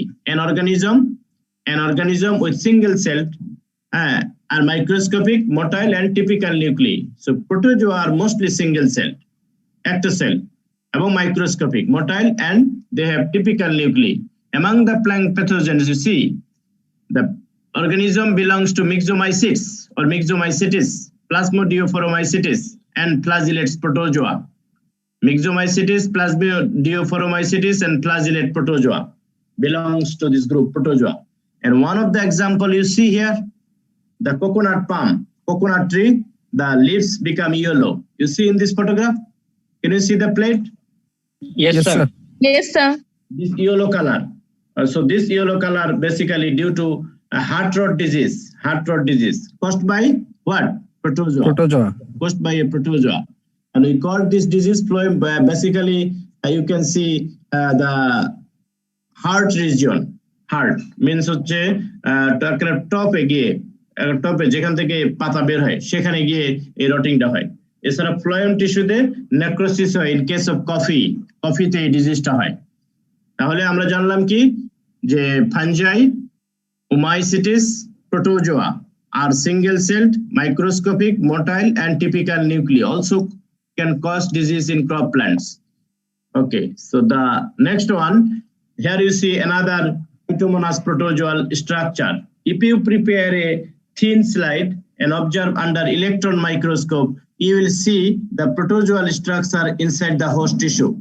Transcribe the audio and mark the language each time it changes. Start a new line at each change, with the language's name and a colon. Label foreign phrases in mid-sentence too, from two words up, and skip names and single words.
English: An organism with single-celled are microscopic, motile and typical nuclei. So protozoa are mostly single-celled, ectocell, among microscopic, motile, and they have typical nuclei. Among the plant pathogens, you see, the organism belongs to myxomycetes or myxomycetes, plasmodiaphromycetes, and flagellates protozoa. Myxomycetes, plasmodiaphromycetes, and flagellate protozoa belongs to this group, protozoa. And one of the example you see here, the coconut palm, coconut tree, the leaves become yellow. You see in this photograph? Can you see the plate? Yes, sir. Yes, sir. This yellow color. So this yellow color basically due to a heart rot disease caused by what? Protozoa. Caused by a protozoa. And we call this disease phloem. Basically, you can see the heart region. Heart means
Bangla: হচ্ছে টপে গিয়ে, টপে যেখান থেকে পাতা বের হয় সেখানে গিয়ে এই রটিংটা হয়। এছাড়া
English: phloem tissue-তে necrosis
Bangla: হয়
English: in case of coffee-তে
Bangla: এই ডিজিজটা হয়। তাহলে আমরা জানলাম কি, যে
English: fungi Omycetes, protozoa are single-celled, microscopic, motile, and typical nuclei. Also can cause disease in crop plants. Okay, so the next one, here you see another Phytomonas protozoal structure. If you prepare a thin slide and observe under electron microscope, you will see the protozoal structure inside the host tissue.